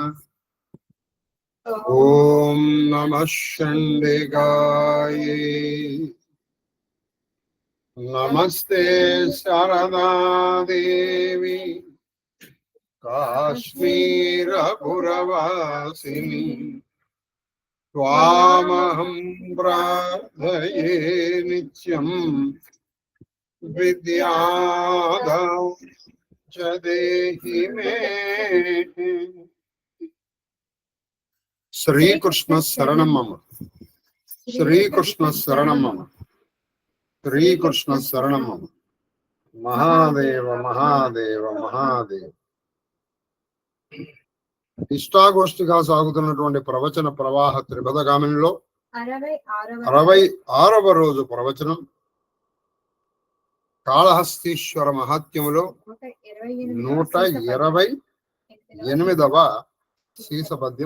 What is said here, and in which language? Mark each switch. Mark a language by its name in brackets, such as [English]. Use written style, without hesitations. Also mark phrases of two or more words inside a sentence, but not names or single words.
[Sanskrit] ओम नमः चंडिकायै नमस्ते शारदा देवी काश्मीरपुरवासिनी त्वामहं प्रार्थये नित्यं विद्यादां च देहि मे। श्रीकृष्ण शरणं मम, श्रीकृष्ण शरणं मम, श्रीकृष्ण शरणं मम। महादेव महादेव महादेव। [Telugu] ఇష్టాగోష్ఠిగా సాగుతున్నటువంటి ప్రవచన ప్రవాహ త్రిపదగామినిలో 66వ రోజు ప్రవచనం కాళహస్తీశ్వర మహాత్మ్యములో 128వ శీర్షపద్యం.